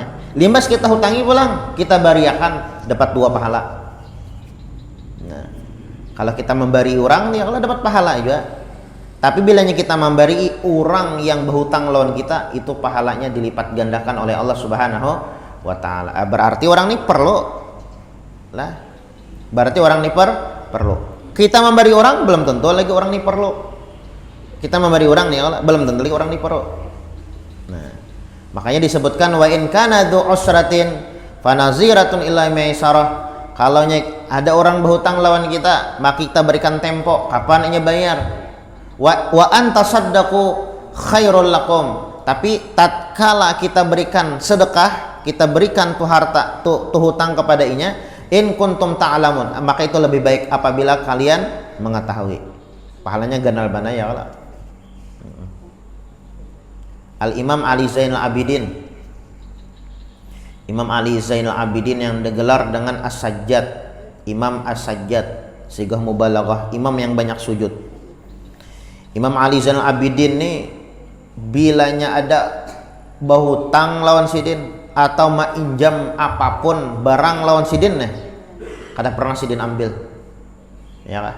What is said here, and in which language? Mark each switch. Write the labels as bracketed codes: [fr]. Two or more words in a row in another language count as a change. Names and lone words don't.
[bjn] Limbas kita hutangi pulang, kita bariakan, dapat 2 pahala. [id] Nah, kalau kita memberi orang ya kalau dapat pahala juga. Tapi bilanya kita memberi orang yang berhutang lawan kita, itu pahalanya dilipat gandakan oleh [ar] Allah Subhanahu wa taala. [id] Berarti orang ini perlu lah. Berarti orang ini perlu. Kita memberi orang belum tentu lagi orang ini perlu. Kita memberi orang nih belum tentu lagi orang ini perlu. Nah, makanya disebutkan [ar] wa in kana dzu usratin fanaziratun ila maisarah. [id] Kalau ada orang berhutang lawan kita, maka kita berikan tempo kapan ia bayar. [ar] Wa anta saddaqu khairul lakum. [id] Tapi tatkala kita berikan sedekah, kita berikan tuh harta tuh hutang kepada inya, [ar] in kuntum ta'lamun, [id] maka itu lebih baik apabila kalian mengetahui. [bjn] Pahalanya ganal bana ya Allah. [id] Al Imam Ali Zainal Abidin, Imam Ali Zainal Abidin yang digelar dengan As-Sajjad, Imam As-Sajjad, [ar] sigah mubalaghah, [id] imam yang banyak sujud. [bjn] Imam Ali Zainal Abidin nih bilanya ada bahutang lawan sidin atau mainjam apapun barang lawan sidin nih, kada pernah sidin ambil, ya kah?